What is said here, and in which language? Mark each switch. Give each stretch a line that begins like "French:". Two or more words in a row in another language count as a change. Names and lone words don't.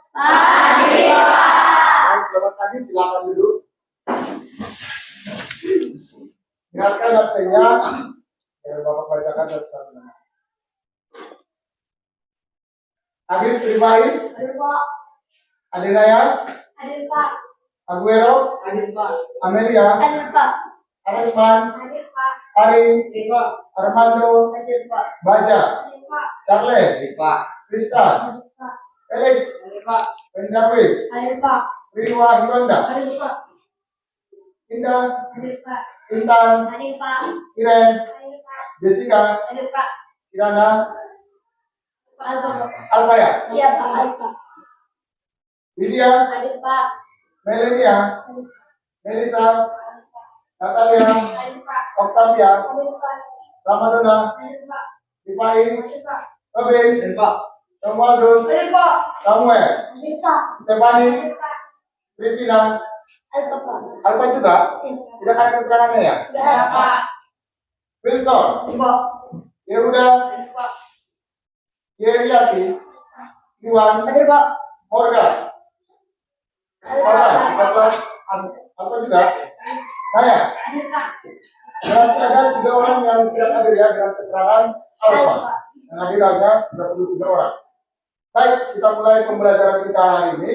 Indonesian: Selamat pagi, silakan duduk. Dengarkan absennya. Biar Bapak bacakan satu-satu nama. Agif Primais, Hadir Pak. Adenaya, Hadir Pak. Aguero, Hadir Pak. Amelia, Hadir Pak. Aresman, Hadir Pak. Ari, Hadir Pak. Armando, Hadir Pak. Baja, Hadir Pak. Charles, Hadir Pak. Tristan, Hadir Pak. Felix, Hadir Pak. Benjawis, Hadir Pak. Riwa Hironda, Hadir Pak. Indah, Hadir Pak. Intan, Hadir Pak. Iren, Hadir Pak. Jessica, Hadir Pak. Kirana, Alfa. Alfaya, Iya Pak. Alfa. Lydia, Hadir Pak. Melania, Melissa, Natalia, Hadir Pak. Octavia, Hadir Pak. Ramadona, Hadir Pak. Dipain, Hadir Pak. Robin, Hadir Pak. Romualdus, Hadir Pak. Samuel, Hadir Pak. Stefani, Hadir Pak. Pritina, Alfa Pak. Alfa juga. Tidak ada keterangannya ya. Hadir Pak. Wilson, Hadir Pak. Yehuda, Hadir Pak. Yeriati, Iwan, Hadir Pak. Morgan, Morgan, ikatlah. Alfa juga. Naya, Hadir Pak. berarti ada 3 orang yang tidak hadir ya dengan keterangan Alfa. Yang hadir hanya 33 orang. Baik, kita mulai pembelajaran kita hari ini.